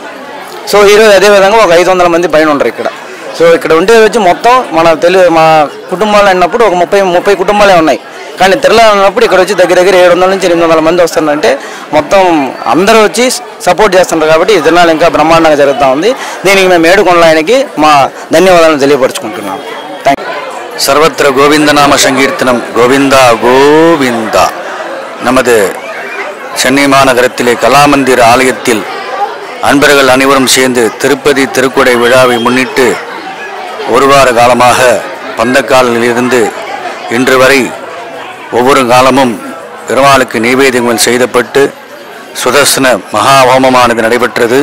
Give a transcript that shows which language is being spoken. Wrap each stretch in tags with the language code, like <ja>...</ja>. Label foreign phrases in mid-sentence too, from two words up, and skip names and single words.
<te>సో ఈరోజు అదేవిధంగా ఒక 500 మంది పైన ఉంటారు ఇక్కడ. సో ఇక్కడ ఉండేది వచ్చి మొత్తం మా కుటుంబాలు అన్నప్పుడు ఒక 30 కుటుంబాలే ఉన్నాయి. కానీ తిరణాలు అన్నప్పుడు ఇక్కడ వచ్చి దగ్గర 700 నుంచి 800 మంది వస్తున్నారంటే మొత్తం అందరూ వచ్చి సపోర్ట్ చేస్తున్నారు. కాబట్టి ఈ తిరణాలు ఇంకా బ్రహ్మాండంగా జరుగుతూ ఉంది. దీనికి మేము ఏడుకొండలాయనకి మా ధన్యవాదాలను తెలియపరుచుకుంటున్నాం.</te> <en>Thank you.</en> <ta>சர்வத்திர கோவிந்தநாம சங்கீர்த்தனம் கோவிந்தா கோவிந்தா. நமது சென்னை மாநகரத்திலே கலாமந்திர ஆலயத்தில் அன்பர்கள் அனைவரும் சேர்ந்து திருப்பதி திருக்குடை விழாவை முன்னிட்டு ஒரு வார காலமாக பந்தக்காலிலிருந்து இன்று வரை ஒவ்வொரு காலமும் பெருமாளுக்கு நைவேத்தியங்கள் செய்யப்பட்டு சுதர்சன மகா ஹோமமானது நடைபெற்றது.</ta>